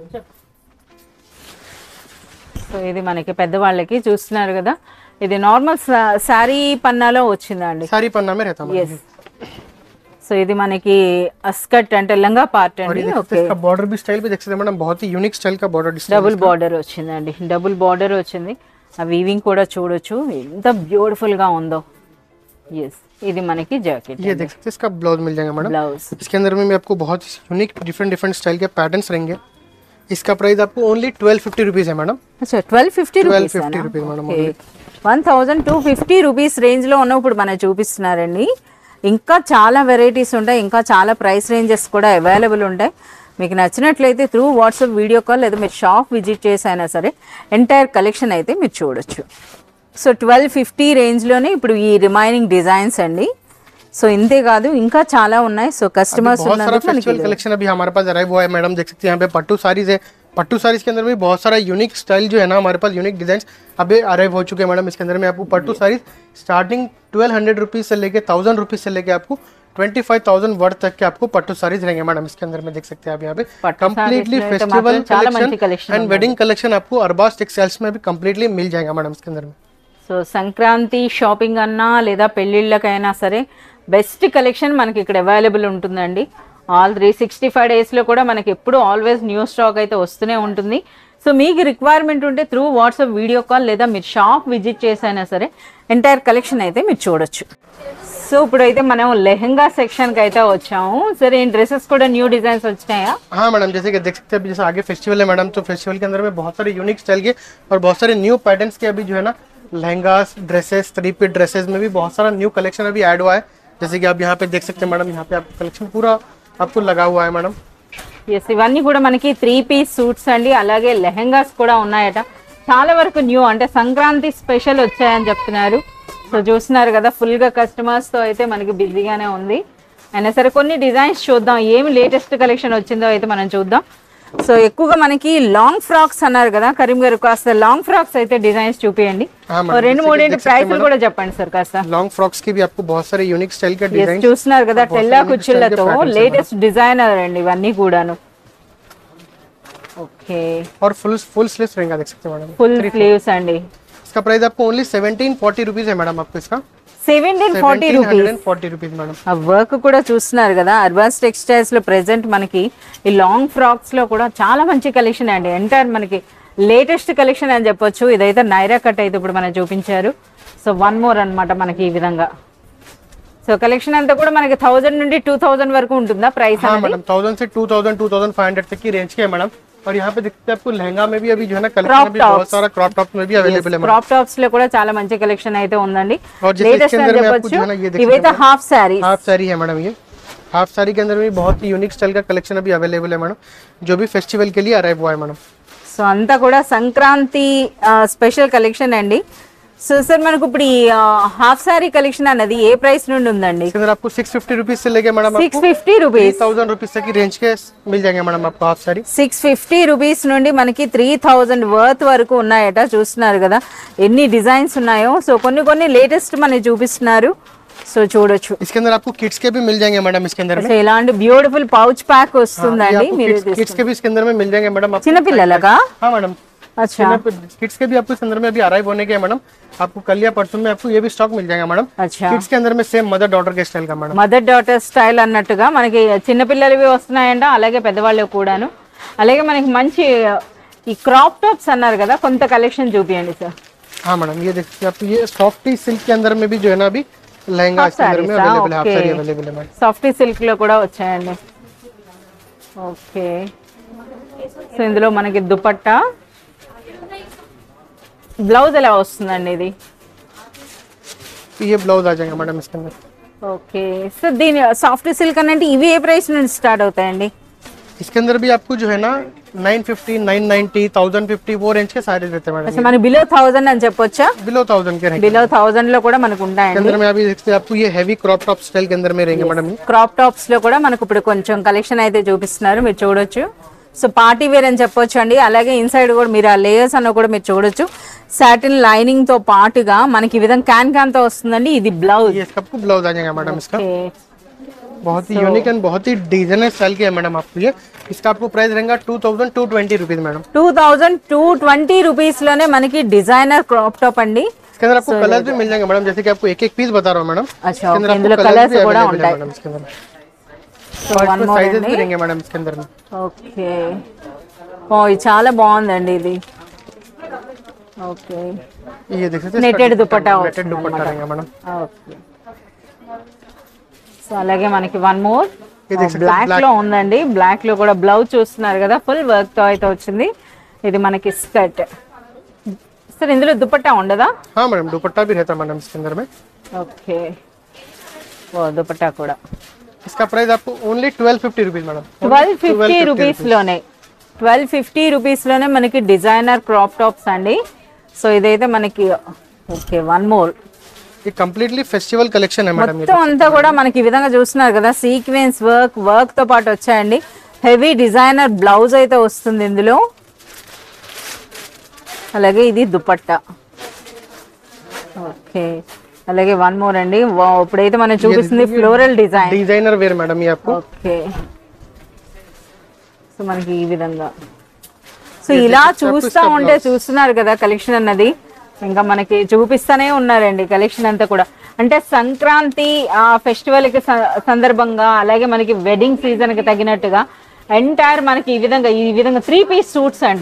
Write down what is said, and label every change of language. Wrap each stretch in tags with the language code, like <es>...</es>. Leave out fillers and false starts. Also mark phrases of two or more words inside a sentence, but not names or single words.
<te>సో ఇది మనకి పెద్దవాళ్ళకి చూస్తున్నారు కదా, ఇది నార్మల్ సారీ పన్నాలో వచ్చిందండి,</te> <hi>सारी पन्ना में रहता है।</hi> <te>సో ఇది మనకి స్కర్ట్ అంటే లంగా పార్ట్</te> <hi>और</hi> <te>అండి।</te> <hi>ये</hi> <te>ఓకే,</te> <hi>इसका बॉर्डर भी स्टाइल भी देख सकते हैं मैडम, बहुत ही</hi> <en>unique style</en> <hi>का</hi> <en>border design. double border</en> <te>వచ్చిందండి,</te> <en>double border</en> <te>వచ్చింది। ఆ వీవింగ్ కూడా చూడొచ్చు ఎంత బ్యూటిఫుల్ గా ఉందో। ఎస్, ఇది మనకి జాకెట్,</te> <hi>ये देख सकते हैं, इसका ब्लाउज मिल जाएगा मैडम। ब्लाउज इसके अंदर में आपको बहुत</hi> <en>unique different style</en> <hi>के पैटर्न्स रहेंगे। इसका प्राइस आपको ओनली 1250 रुपीज है मैडम।</hi> <te>అచ్చా 1250 రూపీస్</te> <en>1250 rupees మేడం।</en> <te>1250 రూపీస్ రేంజ్ లో ఉన్న ఇప్పుడు మనకి చూపిస్తున్నారండి। ఇంకా చాలా వెరైటీస్ ఉంటాయి, ఇంకా చాలా</te> <en>price ranges</en> <te>కూడా అవైలబుల్ ఉంటాయి। మీకు నచ్చినట్లయితే</te> <en>through WhatsApp video call</en> <te>లేదా మీరు</te> <en>shop visit</en> <te>చేసైనా సరే</te> <en>entire collection</en> <te>అయితే మీరు చూడొచ్చు। సో 1250 రేంజ్లోనే ఇప్పుడు ఈ</te> <en>remaining designs</en> <te>అండి। సో ఇంతే కాదు ఇంకా చాలా ఉన్నాయి। సో కస్టమర్స్</te> <hi>बहुत सारा</hi> <en>festival collection</en> <hi>अभी हमारे पास अराइव हुआ है मैडम। देख सकते हैं यहाँ पे पट्टू साड़ीज है। पट्टू साड़ीज के अंदर भी बहुत सारा</hi> <en>unique style</en> <hi>जो है ना, हमारे पास</hi> <en>unique design</en> <hi>अभी अराइव हो चुके हैं मैडम। इसके अंदर में आपको पट्टू साड़ीज स्टार्टिंग 1200 रुपीज से लेके 1000 रुपीज से लेके आपको 25,000 वर्थ तक के आपको पट्टू साड़ीज रहेंगे मैडम। इसके अंदर में देख सकते हैं आप यहाँ पे</hi> <en>completely festival collection and wedding collection</en> <hi>आपको अरबाज टेक्सटाइल्स में भी कंप्लीटली मिल जाएगा मैडम इसके अंदर में।</hi> <te>సో సంక్రాంతి షాపింగ్ అన్నా లేదా పెళ్ళిళ్ళకైనా సరే</te> <en>best collection</en> <te>మనకి ఇక్కడ అవైలబుల్ ఉంటుందండి। ఆల్ 365 డేస్లో కూడా మనకి ఎప్పుడు</te> <en>always new stock</en> <te>అయితే వస్తూనే ఉంటుంది। సో మీకు రిక్వైర్మెంట్ ఉంటే</te> <en>through WhatsApp video call</en> <te>లేదా మీరు</te> <en>shop visit</en> <te>చేసైనా సరే</te> <en>entire collection</en> <te>అయితే మీరు చూడొచ్చు। సో ఇప్పుడైతే మనం లెహంగా సెక్షన్కి అయితే వచ్చాము। సరే</te> <hi>इन ड्रेसेस</hi> <te>కూడా</te> <en>new designs</en> <te>వచ్చినాయా?</te> <hi>हाँ मैडम, जैसे कि देख सकते हैं अभी जैसे आगे फेस्टिवल है मैडम, तो फेस्टिवल के अंदर में बहुत सारे</hi> <en>unique style</en> <hi>के और बहुत सारे</hi> <en>new patterns</en> <hi>के अभी जो है ना लहंगास, ड्रेसेस, 3</hi> <en>piece dresses</en> <hi>में भी बहुत सारा</hi> <en>new collection</en> <hi>अभी ऐड हुआ है। जैसे कि आप यहाँ पे देख सकते हैं मैडम, यहाँ पे आपको कलेक्शन पूरा आपको लगा हुआ है मैडम।</hi> <te>ఎస్, ఇవన్నీ కూడా మనకి 3</te> <en>piece suits</en> <te>అండి, అలాగే లెహంగాస్ కూడా ఉన్నాయట। చాలా వరకు న్యూ అంటే సంక్రాంతి స్పెషల్ వచ్చాయని చెప్తున్నారు। సో చూస్తున్నారు కదా, ఫుల్గా కస్టమర్స్తో అయితే మనకి బిజీగానే ఉంది। అయినా సరే కొన్ని డిజైన్స్ చూద్దాం, ఏమి</te> <en>latest collection</en> <te>వచ్చిందో అయితే మనం చూద్దాం। సో ఎక్కువగా మనకి</te> <en>long frocks</en> <te>అన్నారు కదా కరీం గారు, కాస్త</te> <en>long frocks</en> <te>అయితే డిజైన్స్ చూపియండి। రెండు మూడేంటి ప్రైస్లు కూడా చెప్పండి సార్ కాస్త।</te> <en>long frocks</en> <hi>की भी आपको बहुत सारे</hi> <en>unique style</en> <hi>के डिजाइन</hi> <te>చూస్తున్నారు కదా, టెల్లా కుచ్చిళ్ళతో</te> <en>latest designer</en> <te>అండి ఇవన్నీ కూడాను। ఓకే,</te> <hi>और</hi> <en>full sleeves</en> <hi>रहेगा, देख सकते हैं मैडम,</hi> <en>full sleeves</en> <te>అండి।</te> <hi>इसका प्राइस आपको ओनली 1740 रुपीज है मैडम। आपको इसका</hi> <te>1740 రూపీస్</te> <hi>1740 रुपीज मैडम।</hi> <te>ఆ వర్క్ కూడా చూస్తున్నారు కదా, అర్బాస్ టెక్స్టైల్స్ లో ప్రెసెంట్ మనకి ఈ</te> <en>long frocks</en> <te>లో కూడా చాలా మంచి కలెక్షన్ అండి, ఎంటైర్ మనకి</te> <en>latest collection</en> <te>అని చెప్పొచ్చు। ఇదైతే నైరా కట్ అయితే ఇప్పుడు మనం చూపించారు। సో</te> <en>one more</en> <te>అన్నమాట మనకి ఈ విధంగా। సో కలెక్షన్ అంతా కూడా మనకి 1000 నుండి 2000 వరకు ఉంటుందా ప్రైస్?</te> <hi>हाँ मैडम, 1000 से 2000 2500 तक की रेंज के है मैडम। और यहाँ पे देखते हैं आपको लहंगा में भी अभी जो है ना कलेक्शन अभी बहुत सारा</hi> <en>crop top</en> <hi>में भी अवेलेबल है।</hi> <en>crop tops</en> <te>లో కూడా చాలా మంచి కలెక్షన్ అయితే ఉందండి,</te> <hi>और जैसे</hi> <te>లేటెస్ట్</te> <hi>इसके</hi> <te>అని</te> <hi>अंदर में आपको</hi> <te>చెప్పొచ్చు।</te> <hi>जो है ना ये देख</hi> <te>ఇవైతే</te> <en>half saree,</en> <hi>हाफ साड़ी है मैडम। ये हाफ साड़ी के अंदर भी बहुत ही</hi> <en>unique style</en> <hi>का कलेक्शन अभी अवेलेबल है मैडम, जो भी फेस्टिवल के लिए अराइव हुआ है मैडम।</hi> <te>సో అంతా కూడా సంక్రాంతి</te> <en>special collection</en> <te>అండి। సో సార్ మనకు ఇప్పుడు ఈ హాఫ్ సారీ కలెక్షన్ అన్నది ఏ ప్రైస్ నుండి ఉందండి?</te> <hi>इसके अंदर आपको 650 रुपीज से लेके मैडम</hi> <te>650 రూపీస్</te> <hi>3000 रुपीज तक की रेंज के मिल जाएंगे मैडम आपको हाफ साड़ी।</hi> <te>650 రూపీస్ నుండి మనకి 3000 వర్త్ వరకు ఉన్నాయట। చూస్తున్నారు కదా ఎన్ని డిజైన్స్ ఉన్నాయో। సో కొన్ని లేటెస్ట్ మనకి చూపిస్తున్నారు, సో చూడొచ్చు।</te> <hi>इसके अंदर आपको किड्स के भी मिल जाएंगे मैडम। इसके अंदर</hi> <te>సో ఇలాంటి</te> <en>beautiful pouch pack</en> <te>వస్తుందండి, మీరు</te> <hi>किड्स के भी इसके अंदर में मिल जाएंगे मैडम।</hi> <te>చిన్న పిల్లలకా?</te> <hi>हाँ मैडम, अच्छा, किड्स के भी आपको इस अंदर में अभी अराइव होने के मैडम। आपको कल या परसों में आपको ये भी स्टॉक मिल जाएगा मैडम। अच्छा, किड्स के अंदर में</hi> <en>same mother daughter</en> <hi>के स्टाइल का मैडम।</hi> <en>mother daughter style</en> <te>అన్నట్టుగా మనకి చిన్న పిల్లలవి వస్తున్నాయంట, అలాగే పెద్దవాళ్ళవి కూడాను। అలాగే మనకి మంచి ఈ</te> <en>crop tops</en> <te>అన్నారు కదా, కొంత కలెక్షన్ చూపియండి సార్।</te> <hi>हाँ मैडम, ये देखिए आपको ये</hi> <en>softy silk</en> <hi>के अंदर में भी जो है ना अभी लहंगा इसके अंदर में अवेलेबल है, हाफ साड़ी अवेलेबल है मैडम।</hi> <en>softy silk</en> <te>లో కూడా వచ్చాయండి। ఓకే, సో ఇందులో మనకి దుపట్టా, బ్లౌజ్ ఎలా వస్తుందండి ఇది?</te> <hi>ये ब्लाउज आ जाएगा मैडम इसके अंदर।</hi> <te>ఓకే సార్ దీని</te> <en>soft silk</en> <te>అంటే ఇవి ఏ ప్రైస్ నుంచి స్టార్ట్ అవుతాయండి?</te> <hi>इसके अंदर भी आपको जो है ना 950, 990, 1050 वो रेंज के सारे रहते हैं मैडम।</hi> <te>అసలు మన బిలో 1000 అని చెప్పొచ్చా?</te> <hi>बिलो 1000 के रहेंगे।</hi> <te>బిలో 1000 లో కూడా మనకు</te> <hi>इसके</hi> <te>ఉంటాయండి.</te> <hi>अंदर में अभी देखते हैं आपको ये</hi> <en>heavy crop top style</en> <hi>के अंदर में रहेंगे मैडम।</hi> <en>crop tops</en> <te>లో కూడా మనకు ఇప్పుడు కొంచెం కలెక్షన్ అయితే చూపిస్తున్నారు, మీరు చూడొచ్చు. సో</te> <en>party wear</en> <te>అని చెప్పొచ్చు అండి. అలాగే ఇన్సైడ్ కూడా మీరు ఆ లేయర్స్ అన్న కూడా మీరు చూడొచ్చు.</te> <en>satin lining</en> <te>తో పాటుగా మనకి ఈ విధంగా క్యాన్ తో వస్తుందండి. ఇది బ్లౌజ్.</te> <hi>ये इसका आपको ब्लाउज आ जाएगा मैडम। इसका बहुत ही यूनिक एंड बहुत ही</hi> <en>designer style</en> <hi>की है मैडम आपको ये। इसका आपको प्राइस रहेगा 2220 रुपीज मैडम।</hi> <te>2220 రూపీస్ లోనే మనకి</te> <en>designer crop top</en> <te>అండి.</te> <hi>इसके अंदर आपको कलर भी मिल जाएंगे मैडम, जैसे कि आपको एक एक पीस बता रहा हूँ मैडम। अच्छा,</hi> <te>ఇందులో కలర్స్ కూడా ఉంటాయి</te> <hi>मैडम इसके अंदर।</hi> <en>so one more sizes</en> <hi>भी रहेंगे मैडम इसके अंदर में।</hi> <te>ఓకే, ఓ ఇది చాలా బాగుందండి ఇది. ఓకే,</te> <hi>ये देख सकते हैं</hi> <te>నెటెడ్ దుపట్టా</te> <hi>नेटेड दुपट्टा रहेगा मैडम।</hi> <te>ఓకే, సో అలాగే మనకి</te> <en>one more</en> <hi>ये देख सकते हैं</hi> <te>బ్లాక్ లో ఉందండి. బ్లాక్ లో కూడా బ్లౌజ్ చూస్తున్నారు కదా,</te> <en>full work</en> <te>తో అయితే వచ్చింది. ఇది మనకి స్కర్ట్. సార్ ఇందులో దుపట్టా ఉండదా?</te> <hi>हाँ मैडम दुपट्टा भी रहता है मैडम इसके अंदर में।</hi> <te>ఓకే, ఓ దుపట్టా కూడా.</te> <hi>इसका प्राइस आपको ओनली 1250 रुपीज मैडम।</hi> <te>1250 రూపీస్ లోనే 1250 రూపీస్ లోనే మనకి</te> <en>designer crop tops</en> <te>అండి. సో ఇదైతే మనకి</te> <en>okay one more.</en> <hi>ये</hi> <en>completely festival collection</en> <hi>है मैडम।</hi> <te>మొత్తం అంతా కూడా మనకి ఈ విధంగా చూస్తున్నారు కదా,</te> <en>sequence work</en> <te>తో పాటు వచ్చాయండి.</te> <en>heavy designer blouse</en> <te>అయితే వస్తుంది ఇందులో. అలాగే ఇది దుపట్టా. ఓకే, అలాగే</te> <en>one more</en> <te>అండి. ఇప్పుడైతే మనం చూపిస్తుంది</te> <en>floral design designer wear</en> <hi>मैडम ये आपको।</hi> <te>ఓకే, సో మనకి ఈ విధంగా. సో ఇలా చూస్తా ఉంటే చూస్తున్నారు కదా కలెక్షన్ అన్నది, ఇంకా మనకి చూపిస్తానే ఉన్నారండి కలెక్షన్ అంతా కూడా. అంటే సంక్రాంతి ఫెస్టివల్ కి సందర్భంగా, అలాగే మనకి</te> <en>wedding season</en> <te>కి తగినట్టుగా ఎంటైర్ మనకి ఈ విధంగా 3</te> <en>piece suits</en> <te>అండి.</te>